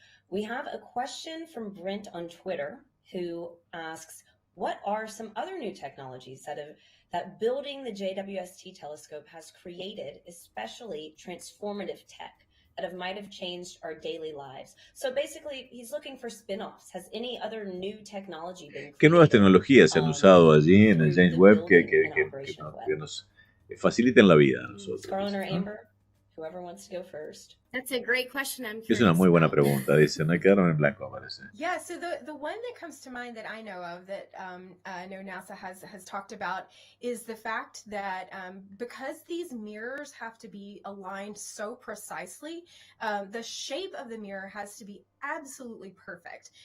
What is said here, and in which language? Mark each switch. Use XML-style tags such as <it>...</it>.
<en>We have a question from Brent on Twitter who asks, what are some other new technologies that building the JWST telescope has created, especially transformative tech that might have changed our daily lives? So basically, he's looking for spin-offs. Has any other new technology been created?</en> <es>¿Qué nuevas tecnologías se han usado allí en el James Webb que nos faciliten la vida a nosotros?</es> <en>Scarlett or Amber? Whoever wants to go first. That's a great question. I'm curious.</en> <es>Es una muy buena pregunta, dice. No hay que quedarme en blanco, parece.</es> <en>Yeah, so the one that comes to mind that I know of that I know NASA has talked about is the fact that because these mirrors have to be aligned so precisely, the shape of the mirror has to be absolutely perfect.</en>